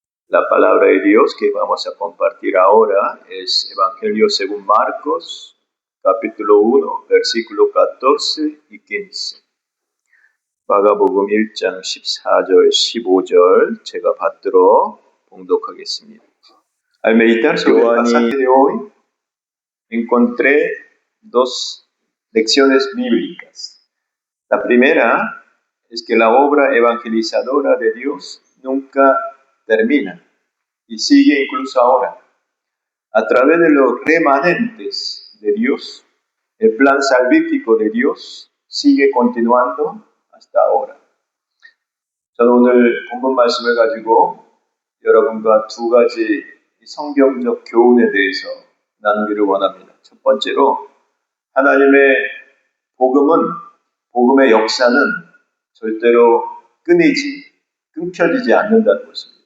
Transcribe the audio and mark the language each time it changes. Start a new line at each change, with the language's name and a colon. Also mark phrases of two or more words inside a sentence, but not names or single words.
Spanish: La palabra de Dios que vamos a compartir ahora es Evangelio según Marcos, capítulo 1, versículo 14 y 15.
Korean: 마가복음 1장 14절, 15절 제가 받들어 봉독하겠습니다.
Spanish: Al meditar sobre el pasaje de hoy, encontré dos lecciones bíblicas. La primera es que la obra evangelizadora de Dios nunca termina y sigue incluso ahora. A través de los remanentes de Dios, el plan salvífico de Dios sigue continuando hasta ahora.
Korean: 저는 오늘 본문 말씀을 가지고 여러분과 두 가지 성경적 교훈에 대해서 나누기를 원합니다. 첫 번째로 하나님의 복음의 역사는 절대로 끊겨지지 않는다는 것입니다.